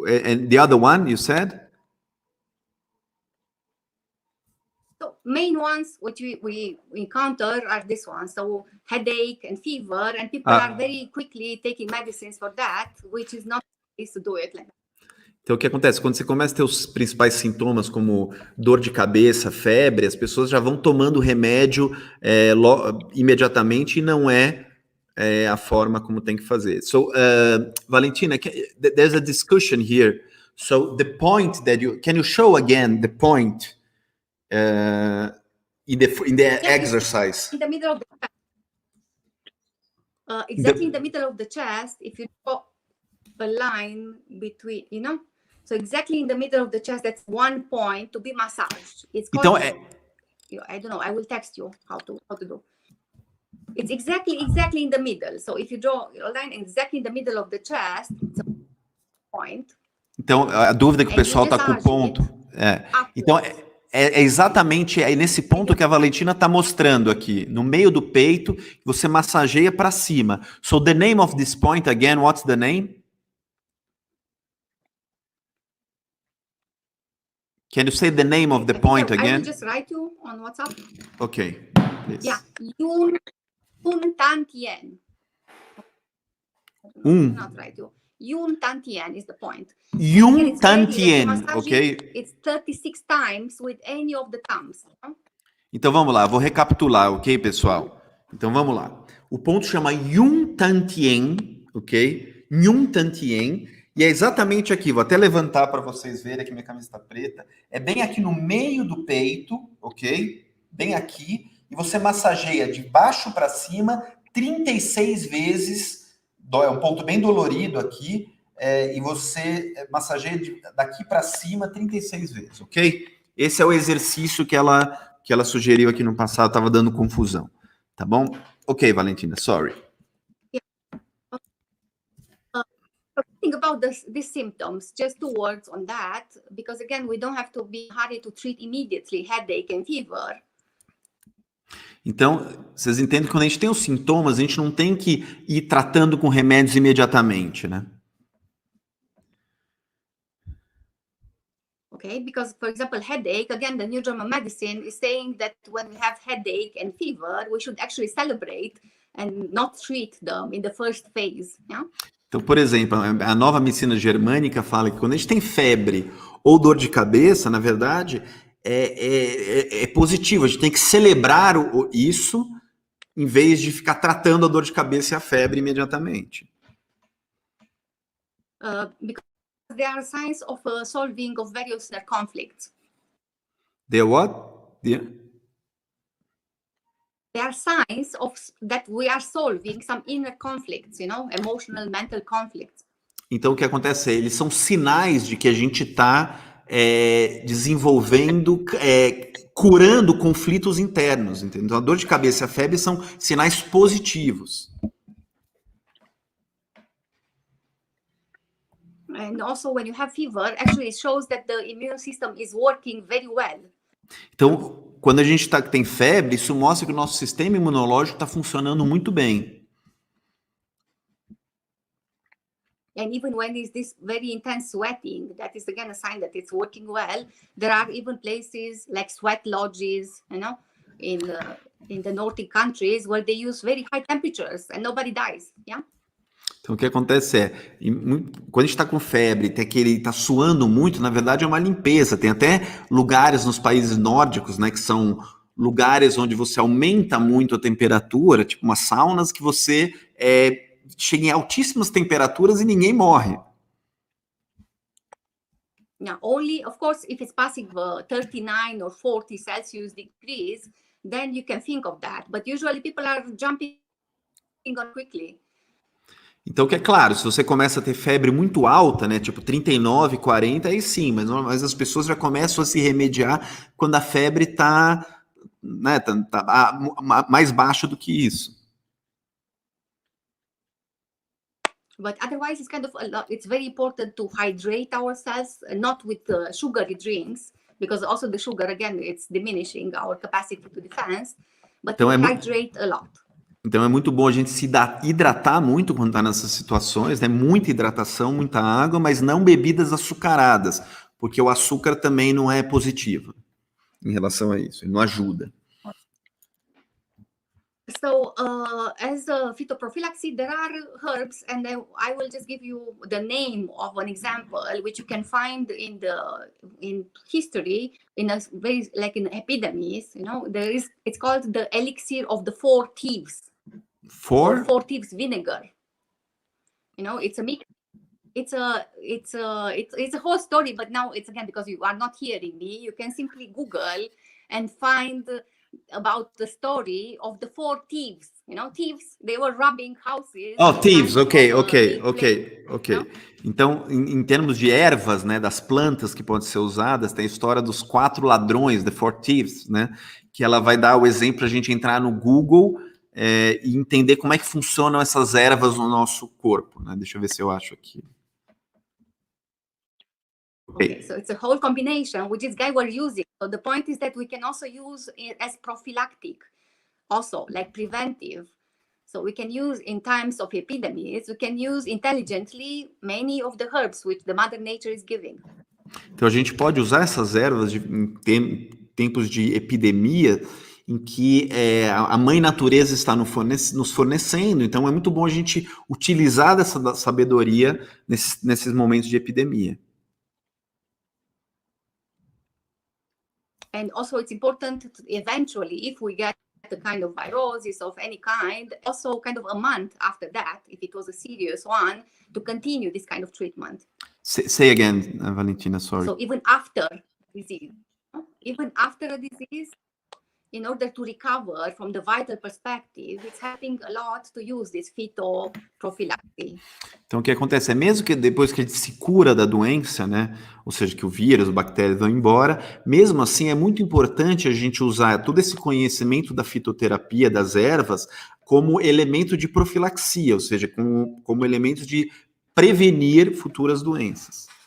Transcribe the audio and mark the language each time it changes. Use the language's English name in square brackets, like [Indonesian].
[English] And the other one, you said? So main ones which we encounter are this one. So headache and fever, and people are very quickly taking medicines for that, which is not easy to do it like that. [Portuguese] Então, o que acontece? Quando você começa a ter os principais sintomas, como dor de cabeça, febre, as pessoas já vão tomando remédio imediatamente e não é a forma como tem que fazer. [English] So, Valentina, there's a discussion here. So, the point that can you show again the point in the exercise? In the middle of the exactly in the middle of the chest, if you draw a line between, so exactly in the middle of the chest, that's one point to be massaged. It's called, I don't know, I will text you how to do. It's exactly in the middle. So if you draw a line exactly in the middle of the chest, it's a point. [Portuguese] Então, a dúvida que o pessoal está com o ponto. Então, é exatamente nesse ponto que a Valentina está mostrando aqui, no meio do peito, você massageia para cima. [English] So, the name of this point, again, what's the name? Can you say the name of the point again? I will just write you on WhatsApp. Okay. Please. Yeah, Yun Tan Tien. Not write you. Yun Tan Tien is the point. Yun Tan Tien, ok? It's 36 times with any of the thumbs. [Portuguese] Então vamos lá, vou recapitular, ok, pessoal? Então vamos lá. O ponto chama Yun Tan Tien, ok? Yun Tan Tien. E é exatamente aqui, vou até levantar para vocês verem que minha camisa está preta. É bem aqui no meio do peito, ok? Bem aqui. E você massageia de baixo para cima 36 vezes. É um ponto bem dolorido aqui. E você massageia daqui para cima 36 vezes, ok? Esse é o exercício que ela sugeriu aqui no passado, estava dando confusão. Tá bom? Ok, Valentina, [English] sorry. Think about these symptoms, just 2 words on that, because again, we don't have to be hurried to treat immediately headache and fever. [Portuguese] Então, vocês entendem que quando a gente tem os sintomas, a gente não tem que ir tratando com remédios imediatamente, né? [English] Okay, because for example, headache, again, the New German Medicine is saying that when we have headache and fever, we should actually celebrate and not treat them in the first phase, yeah? [Portuguese] Então, por exemplo, a nova medicina germânica fala que quando a gente tem febre ou dor de cabeça, na verdade, é positivo. A gente tem que celebrar isso em vez de ficar tratando a dor de cabeça e a febre imediatamente. [English] Because there are signs of solving of various conflicts. The what? There are signs that we are solving some inner conflicts, emotional, mental conflicts. [Portuguese] Então, o que acontece eles são sinais de que a gente está desenvolvendo, curando conflitos internos, entendeu? Então, a dor de cabeça e a febre são sinais positivos. [English] And also, when you have fever, actually it shows that the immune system is working very well. [Portuguese] Então, quando a gente tem febre, isso mostra que o nosso sistema imunológico está funcionando muito bem. [English] And even when there's this very intense sweating, that is again a sign that it's working well. There are even places like sweat lodges, in the Nordic countries where they use very high temperatures and nobody dies, yeah? [Portuguese] Então, o que acontece quando a gente está com febre, tem que ele está suando muito, na verdade é uma limpeza. Tem até lugares nos países nórdicos, né, que são lugares onde você aumenta muito a temperatura, tipo umas saunas que você chega em altíssimas temperaturas e ninguém morre. [English] Now, only, of course, if it's passing 39 or 40 Celsius degrees, then you can think of that. But usually people are jumping on quickly. [Portuguese] Então, que é claro, se você começa a ter febre muito alta, né, tipo 39, 40, aí sim, mas as pessoas já começam a se remediar quando a febre está, né, mais baixa do que isso. [English] But otherwise, it's kind of it's very important to hydrate ourselves, not with sugary drinks, because also the sugar, again, it's diminishing our capacity to defense, but [Portuguese] Então [English] to hydrate a lot. [Portuguese] Então é muito bom a gente se hidratar muito quando está nessas situações, né? Muita hidratação, muita água, mas não bebidas açucaradas, porque o açúcar também não é positivo em relação a isso, ele não ajuda. [English] So, as a phytoprophylaxis, there are herbs, and I will just give you the name of an example, which you can find in history, in a very, like in epidemics. You know, it's called the elixir of the four thieves. Four thieves vinegar. You know, it's a mix. It's a whole story, but now it's, again, because you are not hearing me, you can simply Google and find about the story of the four thieves. You know, thieves, they were robbing houses. Oh, thieves, ok. No? [Portuguese] Então, em termos de ervas, né, das plantas que podem ser usadas, tem a história dos 4 ladrões, [English] the four thieves, [Portuguese] né, que ela vai dar o exemplo para a gente entrar no Google e entender como é que funcionam essas ervas no nosso corpo, né? Deixa eu ver se eu acho aqui. [English] Okay, so it's a whole combination which this guy were using. So the point is that we can also use it as prophylactic, also like preventive. So we can use in times of epidemics, we can use intelligently many of the herbs which the Mother Nature is giving. [Portuguese] Então a gente pode usar essas ervas em tempos de epidemia em que a mãe natureza está nos fornecendo. Então é muito bom a gente utilizar dessa sabedoria nesses momentos de epidemia. [English] And also it's important to eventually, if we get the kind of virosis of any kind, also kind of a month after that, if it was a serious one, to continue this kind of treatment. Say again, Valentina, sorry. So even after disease, a disease, in order to recover from the vital perspective, it's helping a lot to use this phytoprophylaxis. [Portuguese] Então, o que acontece é, mesmo que depois que a gente se cura da doença, né, ou seja, que o vírus, as bactérias vão embora, mesmo assim é muito importante a gente usar todo esse conhecimento da fitoterapia, das ervas, como elemento de profilaxia, ou seja, como elemento de prevenir futuras doenças.